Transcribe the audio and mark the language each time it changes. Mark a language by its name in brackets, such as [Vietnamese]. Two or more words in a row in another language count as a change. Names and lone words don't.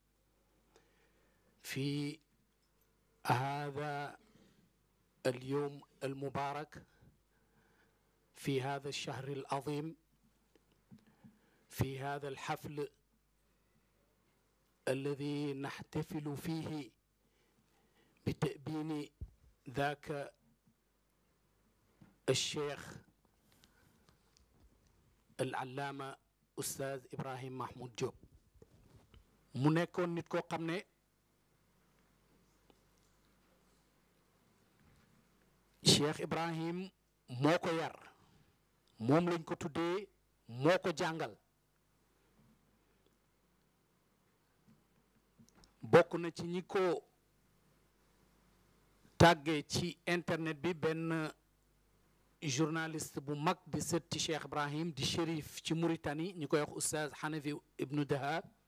[Arabic] في هذا اليوم المبارك، في هذا الشهر العظيم، في هذا الحفل الذي نحتفل فيه بتأبين ذاك الشيخ العلامة أستاذ إبراهيم محمود جوب. [Wolof] mu nekkoon nit koo xam ne Cheikh Ibrahim moo ko yar, moom lañ ko tuddee, moo ko jàngal. bokk na ci ñi ko tàggee ci internet bi benn journaliste bu mag di sët ci Cheikh Ibrahim di shérif ci Mauritanie ñu koy wax Oustaz Hanafi Ibnu Dahab.